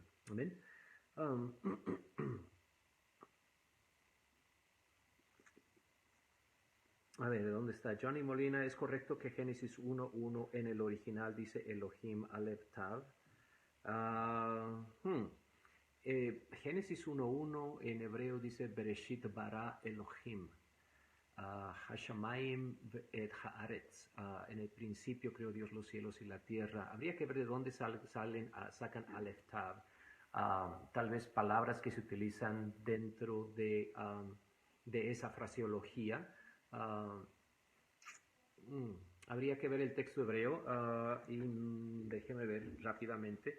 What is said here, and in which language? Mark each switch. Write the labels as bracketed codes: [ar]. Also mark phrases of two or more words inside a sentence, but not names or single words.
[es] Amén. A ver, ¿dónde está? Johnny Molina, ¿es correcto que Génesis 1:1 en el original dice [he] אלהים אלף תו? [es] Génesis 1:1 en hebreo dice [he] בראשית ברא אלהים. השמים את הארץ. [es] En el principio creó Dios los cielos y la tierra. Habría que ver de dónde sacan [he] אלף תו. [es] Tal vez palabras que se utilizan dentro de esa fraseología. Habría que ver el texto hebreo y déjenme ver rápidamente.